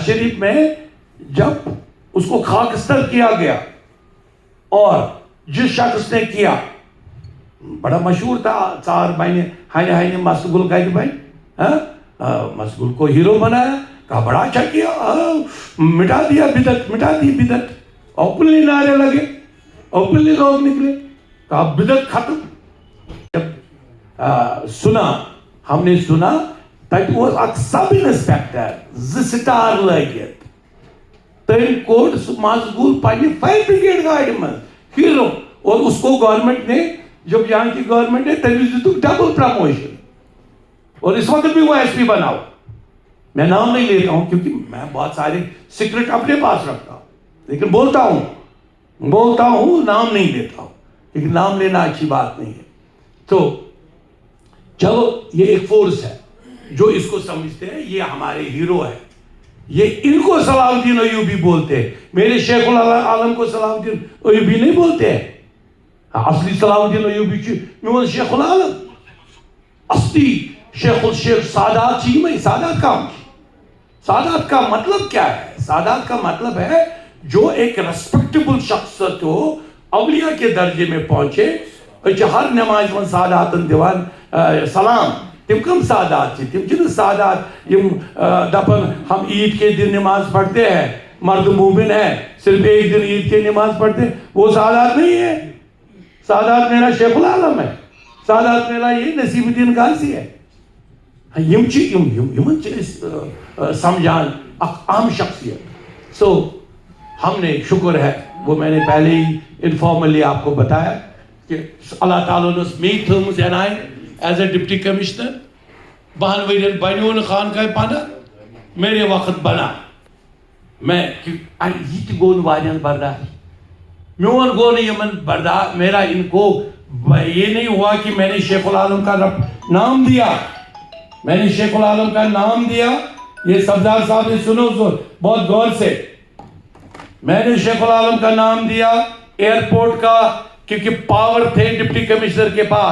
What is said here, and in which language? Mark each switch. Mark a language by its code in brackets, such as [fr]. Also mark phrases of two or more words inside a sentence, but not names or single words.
[ur] چار شریف میں جب اس کو خاکستر کیا گیا، اور جس شخص نے کیا بڑا مشہور تھا، چار بہنیں ہائنے مسگل کا بھائی، مسگل کو ہیرو بنایا، کہا بڑا اچھا کیا، مٹا دیا بدعت، مٹا دی بدعت، اوپنلی نعرے لگے، اوپنلی لوگ نکلے، کہا بدعت ختم. جب سنا، ہم نے سنا [ks] تتہ اوس اکھ سب انسپیکٹر 2 سٹار لگت، تم کوڑ سہ مسگل پنہ فائر بریگیڈ گاڑی من ہیرو، [ur] اور اس کو گورنمنٹ نے، جب یہاں کی گورنمنٹ نے تمیز دی ڈبل پروموشن، اور اس وقت بھی وہ ایس پی بنا ہو. میں نام نہیں لیتا ہوں کیونکہ میں بہت سارے سیکرٹ اپنے پاس رکھتا ہوں، لیکن بولتا ہوں، نام نہیں لیتا ہوں، لیکن نام لینا اچھی بات نہیں ہے. تو چلو، یہ ایک فورس ہے جو اس کو سمجھتے ہیں یہ ہمارے ہیرو ہے. یہ ان کو صلاح الدین ایوبی بولتے ہیں، میرے شیخ العالم کو صلاح الدین ایوبی نہیں بولتے ہیں. [ks] اصلی صلاح الدین ایوبی چھ میون شیخ العالم، اصلی شیخ سادات چھ میں. [ur] سادات کام، سادات کا مطلب کیا ہے؟ سادات کا مطلب ہے جو ایک ریسپیکٹیبل شخصیت ہو، اولیاء کے درجے میں پہنچے. [ks] ہر نماز من سادات دیوان سلام، تم کم سادات چھ؟ تم چھن سادات یم دپن [ur] ہم عید کے دن نماز پڑھتے ہیں، مرد مومن ہے، صرف ایک دن عید کے نماز پڑھتے ہیں. وہ سادات نہیں ہے. سادات میرا شیخ العالم ہے، سادات میرا یہ نصیب الدین غازی ہے. [ks] یم سمجھان اہم شخصیت. [ur] سو ہم نے، شکر ہے، وہ میں نے پہلے ہی انفارملی آپ کو بتایا کہ اللہ تعالیٰ نے [ks] میک تھٲمٕژ عنایت [en] as a deputy commissioner. [ks] 12 ؤرین بنیو نہٕ خانقاہ پناہ، [ur] میرے وقت بنا. [ks] میں یہ تہِ گوٚو نہٕ واریاہن برداشت، میون گو نہیں یمن برداشت. [ur] میرا ان کو یہ نہیں ہوا کہ میں نے شیخ العالم کا نام دیا، میں نے شیخ العالم کا نام دیا. یہ سبزار صاحب نے سنو بہت غور سے، میں نے شیخ العالم کا نام دیا ایئرپورٹ کا، کیونکہ پاور تھے ڈپٹی کمشنر کے پاس.